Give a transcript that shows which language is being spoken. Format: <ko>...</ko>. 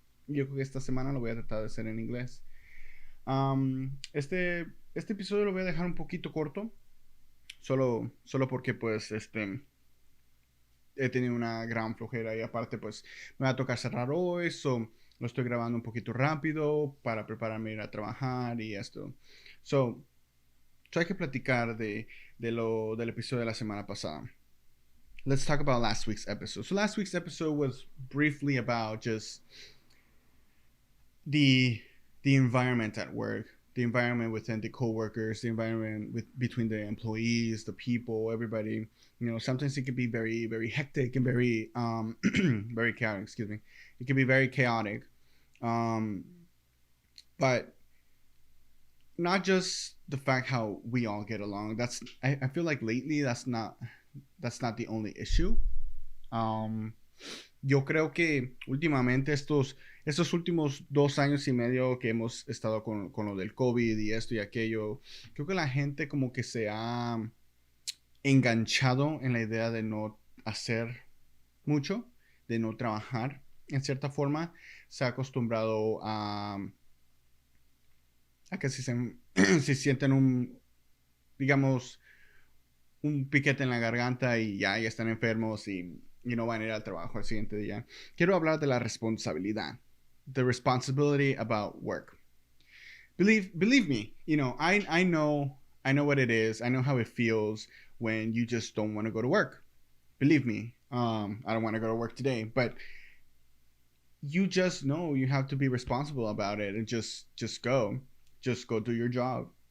<es>Yo creo que esta semana lo voy a tratar de hacer en inglés. Este episodio lo voy a dejar un poquito corto, solo porque pues he tenido una gran flojera, y aparte pues me va a tocar cerrar hoy, lo estoy grabando un poquito rápido para prepararme a ir a trabajar y esto. So hay que platicar del episodio de la semana pasada.</es> <en>Let's talk about last week's episode. So last week's episode was briefly about just the environment at work, the environment within the coworkers, the environment between the employees, the people, everybody. Sometimes it can be very, very hectic and very very chaotic. Excuse me. It can be very chaotic, but not just the fact how we all get along. I feel like lately that's not the only issue.</en> <es>Yo creo que últimamente estos últimos 2 años y medio que hemos estado con lo del COVID y esto y aquello, creo que la gente como que se ha enganchado en la idea de no hacer mucho, de no trabajar en cierta forma. Se ha acostumbrado a que si sienten digamos, un piquete en la garganta y ya están enfermos y no van a ir al trabajo al siguiente día. Quiero hablar de la responsabilidad.</es> <en>The responsibility about work. Believe me, I know what it is. I know how it feels when you just don't want to go to work. Believe me, I don't want to go to work today, but you just know you have to be responsible about it and just go do your job.</en>